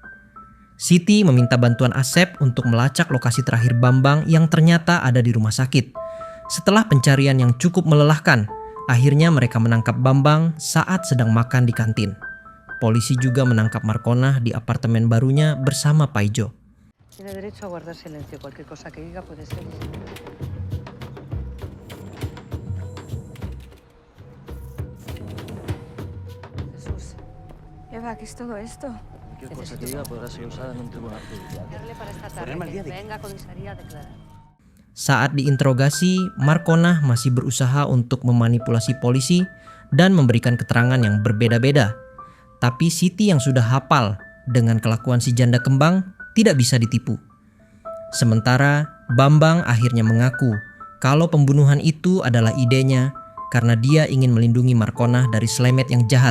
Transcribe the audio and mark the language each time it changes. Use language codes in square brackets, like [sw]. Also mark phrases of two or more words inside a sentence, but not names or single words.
[id] Siti meminta bantuan Asep untuk melacak lokasi terakhir Bambang yang ternyata ada di rumah sakit. Setelah pencarian yang cukup melelahkan, akhirnya mereka menangkap Bambang saat sedang makan di kantin. Polisi juga menangkap Markonah di apartemen barunya bersama Paijo. [es] Tiene derecho a guardar silencio. Cualquier cosa que diga puede ser. Jesús, Eva, ¿qué es todo esto? Cualquier cosa que diga podrá ser usada en un tribunal judicial. darle para esta tarde. Ponerme al día Que de- venga a comisaría a declarar. [id] Saat diinterogasi, Markonah masih berusaha untuk memanipulasi polisi dan memberikan keterangan yang berbeda-beda. Tapi Siti yang sudah hafal dengan kelakuan si janda kembang tidak bisa ditipu. Sementara Bambang akhirnya mengaku kalau pembunuhan itu adalah idenya karena dia ingin melindungi Markonah dari Slamet yang jahat.